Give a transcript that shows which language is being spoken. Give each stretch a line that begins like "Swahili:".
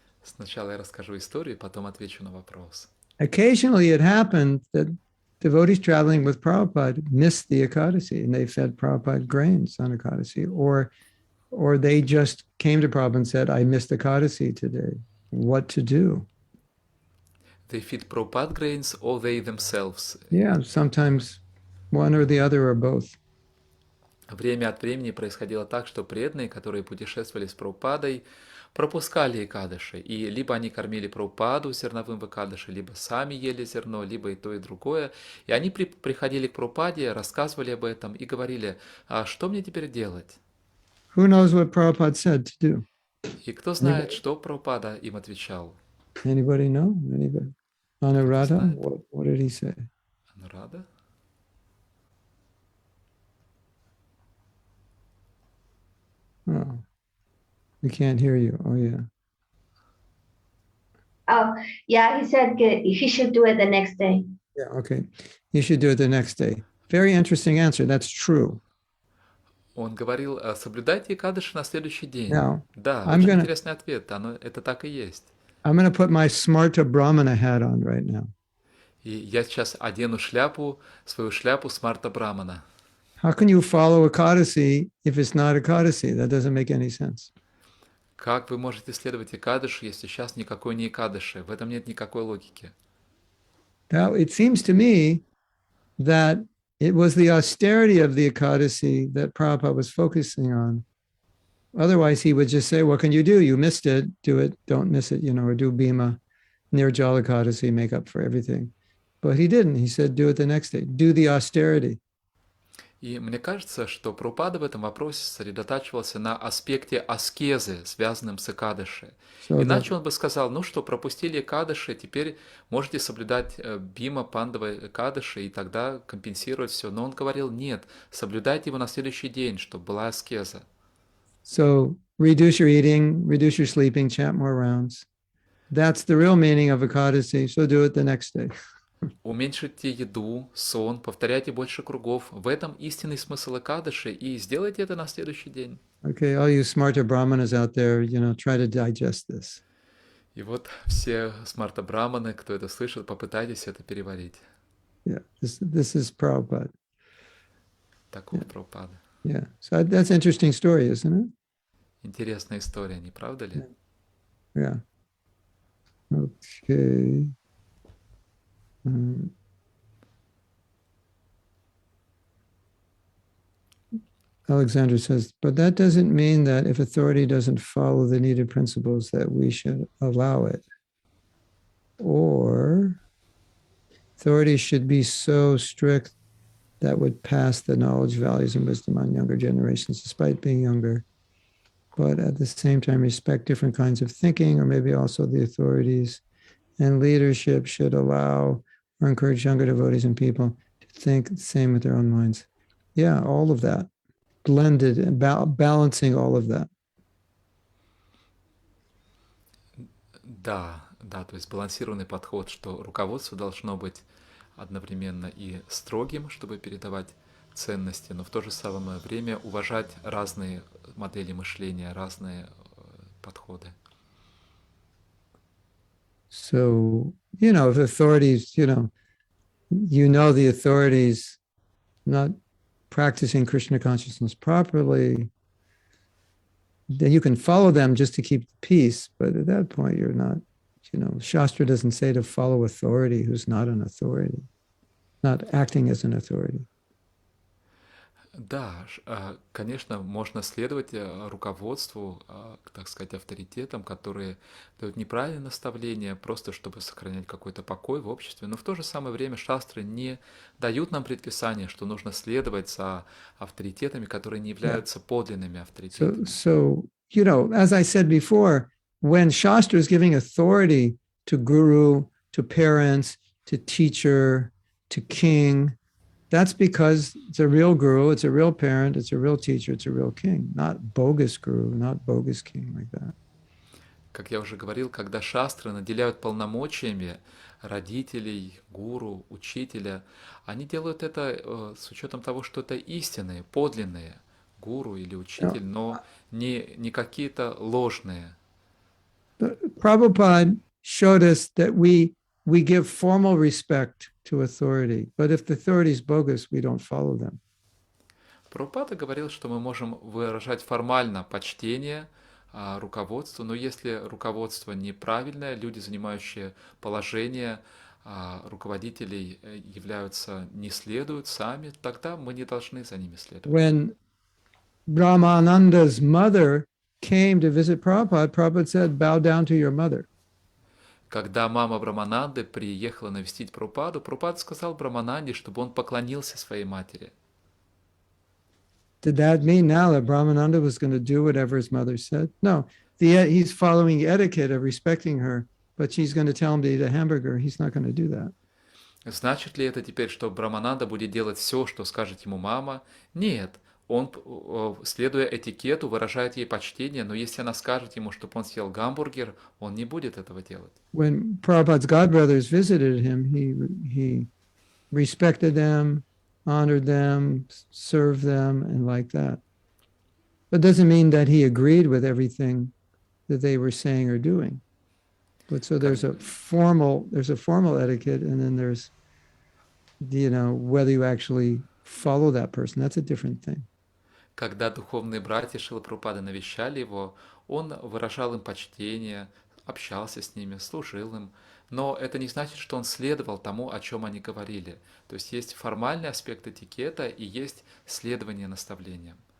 Russian: Сначала я расскажу историю, потом отвечу на вопрос.
English: Occasionally it happened that devotees traveling with Prabhupada missed the Ekadasi, and they fed Prabhupada grains on Ekadasi, or they just came to Prabhupada and said, I missed Ekadasi today. What to do? They feed Prabhupada grains or they themselves. Yeah, sometimes one or the other or both.
Russian: Время от времени происходило так, что преданные, которые путешествовали с Прабхупадой, пропускали Экадыши, и либо они кормили Прабхупаду зерновым в Экадыши, либо сами ели зерно, либо и то, и другое. И они приходили к Прабхупаде, рассказывали об этом и говорили, а что мне теперь делать?
English: Who knows what Prabhupada said to do?
Russian: И кто знает, что Прабхупада им отвечал?
English: Anybody know? Anybody? Anuradha? What did he say?
Russian: Анурада?
English: Oh, we can't hear you. Oh, yeah. Oh, yeah, he said he should do it the next day. Yeah, okay. You should do it the next day. Very interesting answer. That's true.
Russian: Он говорил, соблюдайте Экадыши на следующий день.
English: Now,
Russian: Да,
English: I'm
Russian: очень
English: gonna-
Russian: интересный ответ, это так и есть.
English: I'm going to put my Smarta Brahmana hat on right now.
Russian: И я сейчас одену свою шляпу Смарта Брамана.
English: How can you follow Ekadasi if it's not Ekadasi? That doesn't make any sense.
Russian: Как вы можете следовать Экадыши, если сейчас никакой не Экадыши? В этом нет никакой логики.
English: Now, it seems to me that it was the austerity of the Ekadasi that Prabhupada was focusing on. Otherwise, he would just say, what can you do? You missed it. Do it. Don't miss it, or do Bhima, Nirjala Ekadasi, make up for everything. But he didn't. He said, do it the next day. Do the austerity.
Russian: И мне кажется, что Прабхупада в этом вопросе сосредотачивался на аспекте аскезы, связанном с Экадыши.
English: So
Russian: Иначе он бы сказал, ну что, пропустили Экадыши, теперь можете соблюдать Бима, Пандава, Экадыши, и тогда компенсировать все. Но он говорил, нет, соблюдайте его на следующий день, чтобы была аскеза.
English: So reduce your eating, reduce your sleeping, chant more rounds. That's the real meaning of Ekadasi. So do it the next day.
Russian: Уменьшите еду, сон, повторяйте больше кругов. В этом истинный смысл Экадыши, и сделайте это на следующий день.
English: Okay, all you smarter brahmanas out there, try to digest this.
Russian: И вот все смарта браманы, кто это слышит, попытайтесь это переварить.
English: Yeah, this is Prabhupada.
Russian: Такого Прабхупады.
English: Yeah, so that's an interesting story, isn't it?
Russian: Интересная история, не правда ли?
English: Yeah. Okay. Alexander says, but that doesn't mean that if authority doesn't follow the needed principles that we should allow it. Or authority should be so strict that would pass the knowledge, values, and wisdom on younger generations, despite being younger. But at the same time, respect different kinds of thinking, or maybe also the authorities and leadership should allow or encourage younger devotees and people to think the same with their own minds. Yeah, all of that. blended and balancing all of that.
Russian: Да, да, то есть балансированный подход, что руководство должно быть одновременно и строгим, чтобы передавать ценности, но в то же самое время уважать разные модели мышления, разные подходы.
English: So, if authorities, the authorities not practicing Krishna consciousness properly, then you can follow them just to keep the peace. But at that point, you're not, Shastra doesn't say to follow authority who's not an authority, not acting as an authority.
Russian: Да, конечно, можно следовать руководству, так сказать, авторитетам, которые дают неправильные наставления, просто чтобы сохранять какой-то покой в обществе. Но в то же самое время шастры не дают нам предписания, что нужно следовать за авторитетами, которые не являются подлинными авторитетами.
English: So, as I said before, when Shastra is giving authority to guru, to parents, to teacher, to king, that's because it's a real guru, it's a real parent, it's a real teacher, it's a real king, not bogus guru, not bogus king like that.
Russian: Как я уже говорил, когда шастры наделяют полномочиями родителей, гуру, учителя, они делают это с учетом того, что это истинные, подлинные гуру или учитель, но не какие-то ложные.
English: Prabhupada showed us that we give formal respect to authority, but if the authority is bogus, we don't follow them.
Russian: Прабхупада говорил, что мы можем выражать формально почтение руководству, но если руководство неправильное, люди, занимающие положение руководителей, не следуют сами, тогда мы не должны за ними следовать.
English: When Brahmananda's mother came to visit Prabhupada, Prabhupada said, bow down to your mother.
Russian: Когда мама Брамананды приехала навестить Прабхупаду, Прабхупада сказал Брамананде, чтобы он поклонился своей матери.
English: Did that mean now that Brahmananda was going to do whatever his mother said? No, he's following etiquette of respecting her, but she's going to tell him to eat a hamburger. He's not going to do that.
Russian: Значит ли это теперь, что Брамананда будет делать все, что скажет ему мама? Нет. Он, следуя этикету, выражает ей почтение, но если она скажет ему, чтобы он съел гамбургер, он не будет этого делать.
English: When Prabhupada's godbrothers visited him, he respected them, honored them, served them, and like that. But doesn't mean that he agreed with everything that they were saying or doing. But so there's a formal etiquette, and then there's, whether you actually follow that person. That's a different thing.
Russian: Когда духовные братья Шрилы Прабхупады навещали его, он выражал им почтение, общался с ними, служил им, но это не значит, что он следовал тому, о чем они говорили. То есть есть формальный аспект этикета и есть следование наставлениям.